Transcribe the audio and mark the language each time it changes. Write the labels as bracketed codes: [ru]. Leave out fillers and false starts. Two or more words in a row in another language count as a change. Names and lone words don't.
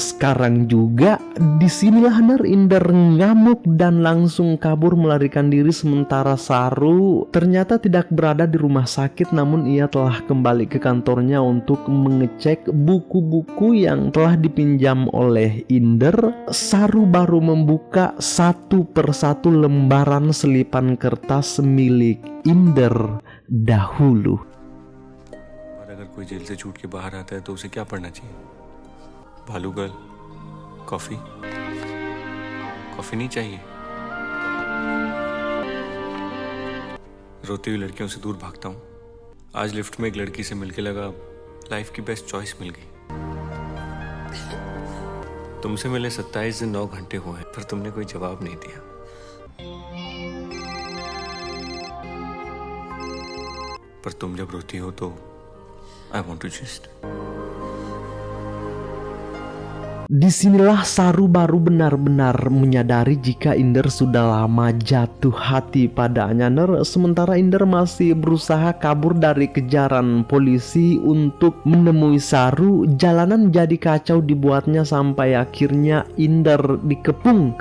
[id] Sekarang juga disinilah Ner, Inder ngamuk dan langsung kabur melarikan diri, sementara Saru ternyata tidak berada di rumah sakit, namun ia telah kembali ke kantornya untuk mengecek buku-buku yang telah dipinjam oleh Inder. Saru baru membuka satu persatu lembaran selipan kertas milik Inder dahulu. [hi] और अगर कोई जेल से छूट के बाहर आता है तो उसे क्या पढ़ना चाहिए? भालू गर्ल, कॉफी? कॉफी नहीं चाहिए। रोती हुई लड़कियों से दूर भागता हूँ। आज लिफ्ट में एक लड़की से मिलके लगा लाइफ की [en] best choice [hi] मिल गई। तुमसे मिले 27 दिन 9 घंटे हुए पर तुमने कोई जवाब नहीं दिया। पर तुम जब रोती हो तो [en] I want to just. [id] Disinilah Saru baru benar-benar menyadari jika Inder sudah lama jatuh hati padanya, Ner. Sementara Inder masih berusaha kabur dari kejaran polisi untuk menemui Saru, jalanan jadi kacau dibuatnya sampai akhirnya Inder dikepung.